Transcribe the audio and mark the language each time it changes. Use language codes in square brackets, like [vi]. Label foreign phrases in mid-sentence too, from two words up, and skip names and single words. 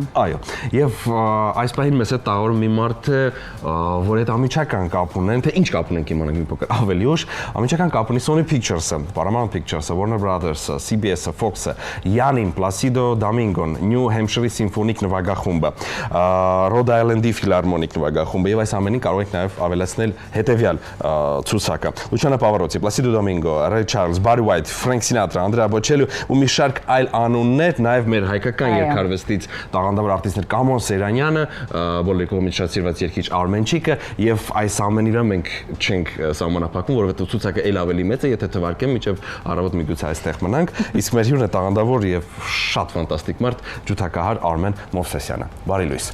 [hy] Այո, եւ այս պահին մեզ հետ տաղավորում մի մարդ է, որ այդ ամիջական կապ ունեն, թե ինչ կապ ունենք իմանանք մի փոքր ավելի ուշ, ամիջական կապ ունի Sony Pictures-ը, Paramount Pictures-ը, Warner Brothers-ը, CBS-ը, Fox-ը, Yanin, Placido Domingo-ն, New Hampshire-ի սիմֆոնիկ նվագախումբը, Rhode Island-ի ֆիլհարմոնիկ նվագախումբը եւ այս ամենին կարող եք նաեւ ավելացնել հետեւյալ ցուցակը. Luciano Pavarotti, Placido Domingo, Ray Charles, Barry White, Frank Sinatra, Andrea Bocelli ու մի շարք այլ անուններ, նաեւ մեր հայկական երգարվեստից տաղանդավոր արտիստներ Կամոն Սերանյանը, բոլորի կողմից շատ սիրված երգիչ Արմեն Չիկը եւ այս ամենի վրա մենք չենք սահմանափակվում, որովհետեւ ցուցակը ել ավելի մեծ է, եթե թվարկեմ մինչեւ առավոտ միգուցե այստեղ մնանք, իսկ մեր հյուրն է տաղանդավոր եւ շատ ֆանտաստիկ մարդ ջութակահար Արմեն Մովսեսյանը։ Բարի լույս։